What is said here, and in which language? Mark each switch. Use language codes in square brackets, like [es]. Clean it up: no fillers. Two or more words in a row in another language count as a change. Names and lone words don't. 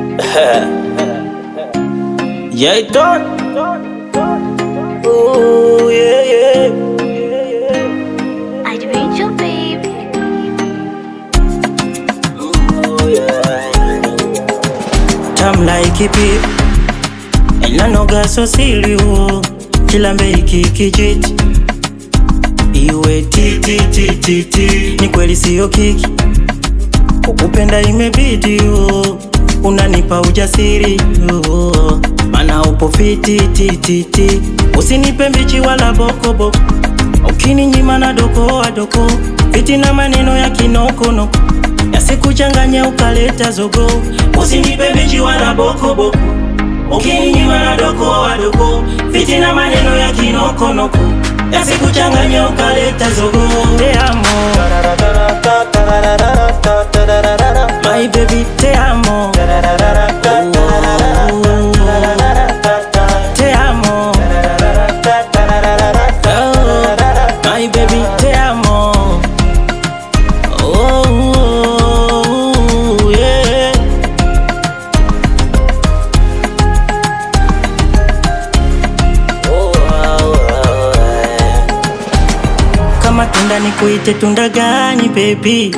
[en] Yeah, it done. Ooh, yeah, yeah. Adventure, baby. Ooh, yeah. Tam like it, [sw] inanoga so silio. Kilambe hiki kijiti, iwe ti. Ni kweli siyo kiki, kukupenda imebidi unanipa ujasiri mana upo fiti. Usinipe mbichi wala boko, ukininyima na doko fiti na maneno ya kinokonoko yasikuchanganye ukaleta zogo. Usinipe mbichi wala boko, ukininyima na doko fiti na maneno ya kinokonoko yasikuchanganye ukaleta zogo. [es] Te amo [en] my baby, [es] te amo. Te amo. [en] Oh, my baby, [es] te amo. [en] Oh, yeah. [sw] Kama tunda nikuite tunda gani baby?